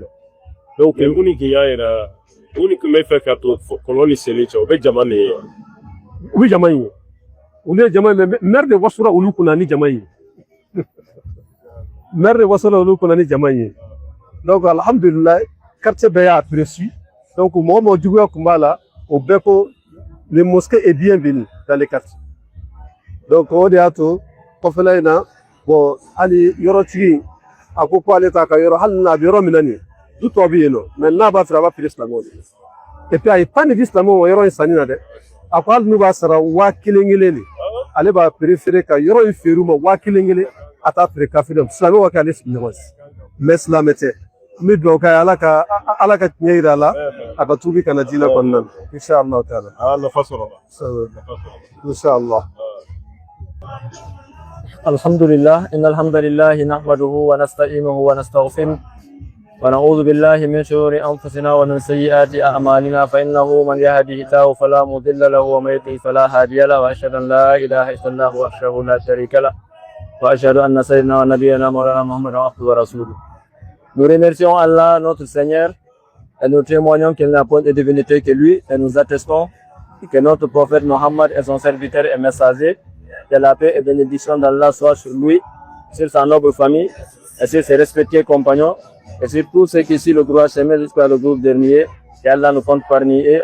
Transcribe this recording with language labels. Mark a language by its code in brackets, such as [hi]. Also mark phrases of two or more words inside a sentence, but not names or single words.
[bm] donc uni k'i y'a yira uni tun bɛ fɛ ka to kɔlɔn ni seli cɛ o bɛ jama de ye u bɛ jama in ye olu ye jama ye mais maire de wasura olu kunna ni jama in ye maire de wasura olu kunna ni jama in ye donc alhamdulilayi quartier bɛɛ y'a apprécié donc mɔgɔ mɔgɔ juguya tun b'a la o bɛɛ ko [fr] le mosquée est bienvenue dans les quartiers [bm] donc o de y'a to kɔfɛla in na bon hali yɔrɔtigi a ko ale t'a ka yɔrɔ hali n'a bɛ yɔrɔ min na nin du tɔ bɛ yen nɔ mais n'a b'a feere a b'a feere silamɛw de [fr] et puis [bm] a ye pan de di silamɛw ma yɔrɔ in sanni na dɛ a ko hali n'u b'a sara 1000 de ale b'a préféré ka yɔrɔ in feere u ma 1000 a t'a feere kafiri ma silamɛw ka kɛ ale sigiɲɔgɔn ye mais silamɛ tɛ n bɛ dugawu k'a ye ala ka tiɲɛ yira a la a ka tuubi kana diinɛ kɔnɔna na inshallah taala a nafa sɔrɔ inshallah. [ar] الحمد لله، إن الحمد لله نحمده ونستعينه ونستغفره ونعوذ بالله من شرور أنفسنا ومن سيئات أعمالنا فإنه من يهده الله فلا مضل له ومن يضلل فلا هادي له وأشهد أن لا إله إلا الله وحده لا شريك له وأشهد أن سيدنا ونبينا مولانا محمدا عبده ورسوله. [fr] Nous remercions Allah notre Seigneur et nous témoignons qu'il n'a point de divinité que lui et nous attestons que notre prophète Mohammed est son serviteur et messager, que la paix et bénédiction d'Allah soient sur lui, sur sa noble famille, et sur ses respectés compagnons, et sur tous ceux qui suivent le droit chemin jusqu'à le jour dernier, qu'Allah nous compte parmi eux.